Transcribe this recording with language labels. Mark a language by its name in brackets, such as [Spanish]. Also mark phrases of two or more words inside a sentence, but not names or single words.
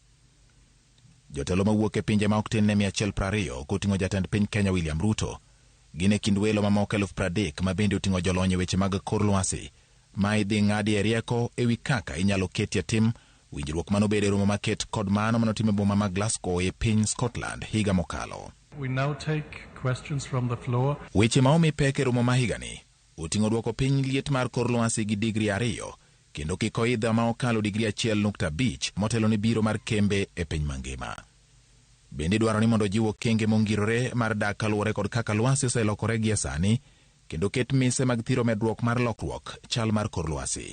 [Luo (Kenya and Tanzania)] Jotelo mawuok e pinje ma ok tin ne 120 koting'o jatend piny Kenya William Ruto gin e kind welo mamoko 30,000 ma bende oting'o jolony e weche mag kor lwasi ma idhi ng'adi e rieko e wi kaka inyalo ketie tim winjruok manobede romo maket kod mano manotim e boma ma Glasgow e piny Scotland higa mokalo. [English] We now take questions from the floor. [Luo (Kenya and Tanzania)] Weche ma omi pek e romo ma higani oting'o dwoko piny liet mar kor lwasi gi digri 2 kendo kiko idha ma okalo digri 1.5 motelo ni biro mar kembe e piny mangima. Bende dwaro ni mondo jiwo kenge mongirore mar dak kaluwore kod kaka lwasi oselokore gie sani kendo ket mise mag thiro medruok mar lokruok chal mar kor lwasi.